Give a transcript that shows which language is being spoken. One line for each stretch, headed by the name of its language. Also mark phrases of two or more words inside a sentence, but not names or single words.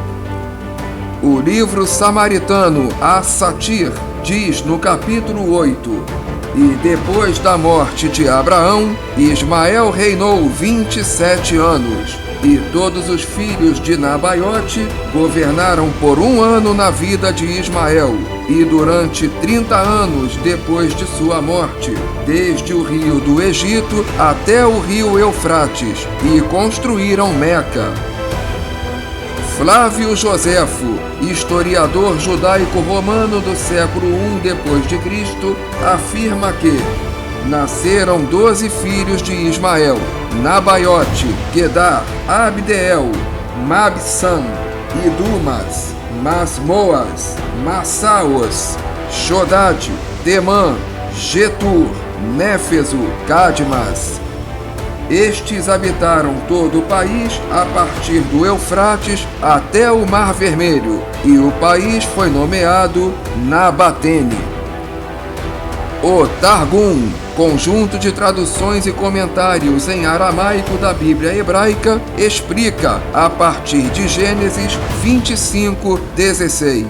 Portuguese: O livro samaritano As-Satir diz no capítulo 8: E depois da morte de Abraão, Ismael reinou 27 anos, e todos os filhos de Nabaiote governaram por 1 ano na vida de Ismael, e durante 30 anos depois de sua morte, desde o rio do Egito até o rio Eufrates, e construíram Meca. Flávio Joséfo, historiador judaico-romano do século I d.C., afirma que nasceram 12 filhos de Ismael: Nabaiote, Quedar, Abdeel, Mabsam, Idumas, Masmoas, Massaos, Shodad, Temã, Getur, Néfeso, Cadmas. Estes habitaram todo o país a partir do Eufrates até o Mar Vermelho, e o país foi nomeado Nabatene. O Targum, conjunto de traduções e comentários em aramaico da Bíblia hebraica, explica a partir de Gênesis 25:16.